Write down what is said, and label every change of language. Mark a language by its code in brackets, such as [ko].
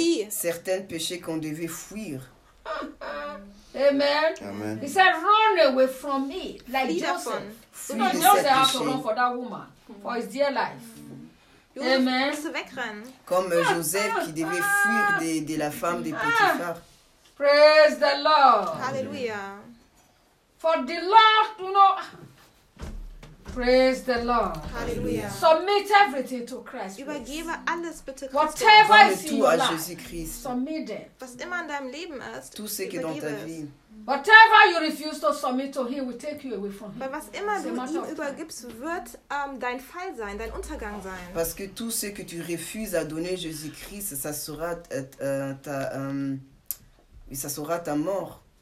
[fr] Certains péchés qu'on devait fuir. Amen. [en] He said, run away from me, like Joseph. [fr] Fuis de cette péché. Joseph [en] had to run for that woman, for his dear life. Amen. [fr] Comme Joseph qui devait fuir de la femme de Potiphar. [en] Praise the Lord. Hallelujah. For the Lord, you know. Praise the Lord. Hallelujah. Submit everything to Christ. [de] Übergebe alles bitte Christus. [en] Whatever is in your life. [fr] Jésus-Christ. [en] Submit it. [de] Was immer in deinem Leben ist. [fr] Tout ce qui est dans ta vie. [en] Whatever you refuse to submit to him will take you away from him. [de] Weil was immer du ihm übergibst, wird dein Fall sein, dein Untergang sein. [fr] Parce que tout ce que tu refuses à donner Jésus-Christ, ça sera ta mort.